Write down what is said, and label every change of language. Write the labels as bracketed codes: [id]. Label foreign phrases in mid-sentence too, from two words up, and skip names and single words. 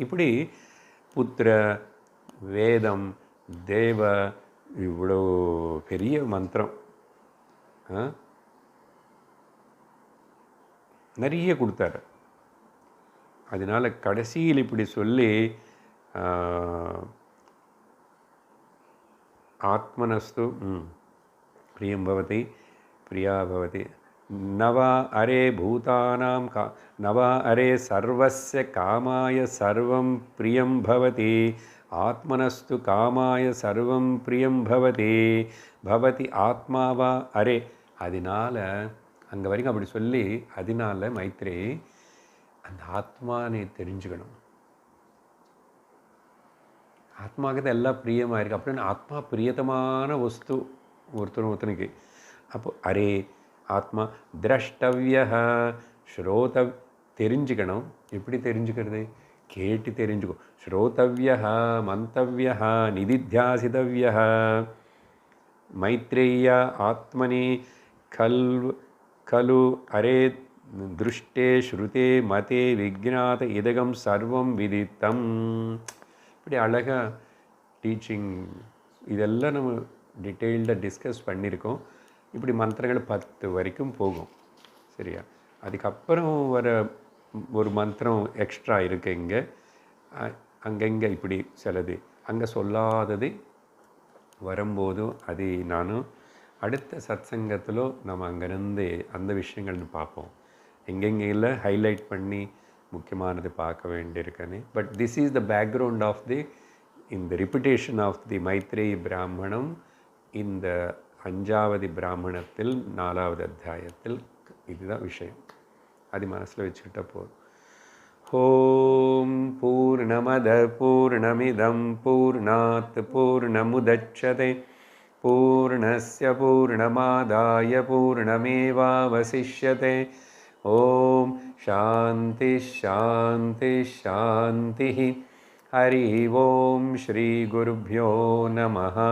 [ta] இப்படி புத்திர வேதம் தேவ இவ்வளோ பெரிய மந்திரம் நிறைய கொடுத்தாரு. அதனால் கடைசியில் இப்படி சொல்லி [sa] ஆத்மனஸ்து प्रियं भवति प्रिया भवति न वा अरे भूतानां न वा अरे सर्वस्य कामाय सर्वं प्रियं भवति आत्मनस्तु कामाय सर्वं प्रियं भवति आत्मा वा अरे [ta] அதனால் அங்கே வரைக்கும் அப்படி சொல்லி அதனால் மைத்ரே அந்த ஆத்மா நீ தெரிஞ்சுக்கணும். ஆத்மாவுக்கு தான் எல்லாம் பிரியமாக இருக்குது அப்படின்னு ஆத்மா பிரியத்தமான வஸ்து ஒருத்தனுக்கு. அப்போ [sa] अरे आत्मा द्रष्टव्य [ta] தெரிஞ்சுக்கணும். எப்படி தெரிஞ்சுக்கிறது? கேட்டு தெரிஞ்சுக்கோ. [sa] श्रोतव्य मन्तव्य निदिध्यासितव्य मैत्रेय आत्मनि खलु अरे दृष्टे श्रुते मते विज्ञात इदगम सर्वं विदितम. [ta] இப்படி அழகாக டீச்சிங் இதெல்லாம் நம்ம டீட்டெயில்டாக டிஸ்கஸ் பண்ணியிருக்கோம். இப்படி மந்திரங்கள் 10 வரைக்கும் போகும். சரியா? அதுக்கப்புறம் வர ஒரு மந்திரம் எக்ஸ்ட்ரா இருக்குது. இங்கே அங்கங்கே இப்படி சிலது அங்கே சொல்லாதது வரும்போது அது நானும் அடுத்த சத்சங்கத்தில் நம்ம அங்கேருந்து அந்த விஷயங்கள்னு பார்ப்போம். எங்கெங்கே ஹைலைட் பண்ணி முக்கியமானது பார்க்க வேண்டியிருக்கேன்னு. [en] but this is the background of the [ta] இந்த [en] repetition of the [ta] மைத்ரேயி பிராமணம் இந்த 5வது பிராமணத்தில் 4வது அத்தியாயத்தில் இதுதான் விஷயம். அது மனசில் வச்சுக்கிட்ட போதும். [sa] ॐ पूर्णमद पूर्णमिदं पूर्णात् पूर्णमुदच्यते पूर्णस्य पूर्णमादाय पूर्णमेवावशिष्यते. ॐ शान्ति शान्ति शान्तिः. हरिः ॐ श्रीगुरुभ्यो नमः.